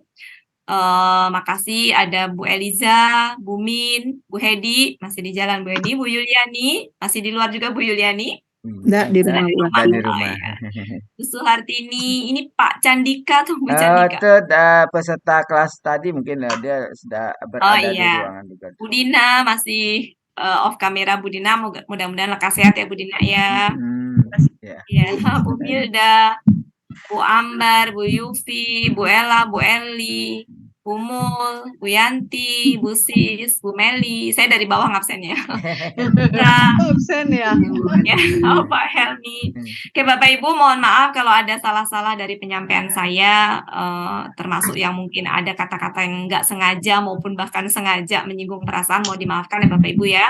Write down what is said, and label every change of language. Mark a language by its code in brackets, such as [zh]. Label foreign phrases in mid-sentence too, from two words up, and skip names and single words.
[id] Makasih ada Bu Eliza, Bu Min, Bu Hedi, masih di jalan Bu Hedi, Bu Yuliani, masih di luar juga Bu Yuliani. Enggak, di rumah. Enggak di rumah. Bu Suhartini, ini Pak Candika atau Bu Oh, Candika? itu peserta kelas tadi mungkin dia sudah berada di iya. ruangan juga. Bu Dina masih off kamera Bu Dina, mudah-mudahan lekas sehat ya Bu Dina ya. Ya. Ya, Bu Milda, Bu Ambar, Bu Yufi, Bu Ella, Bu Eli, Bu Mul, Bu Yanti, Bu Sis, Bu Meli. Saya dari bawah ngabsennya. Absen ya. Ya, Pak Helmi. Oke, Bapak Ibu, mohon maaf kalau ada salah-salah dari penyampaian saya, termasuk yang mungkin ada kata-kata yang nggak sengaja maupun bahkan sengaja menyinggung perasaan, mau dimaafkan ya Bapak Ibu ya.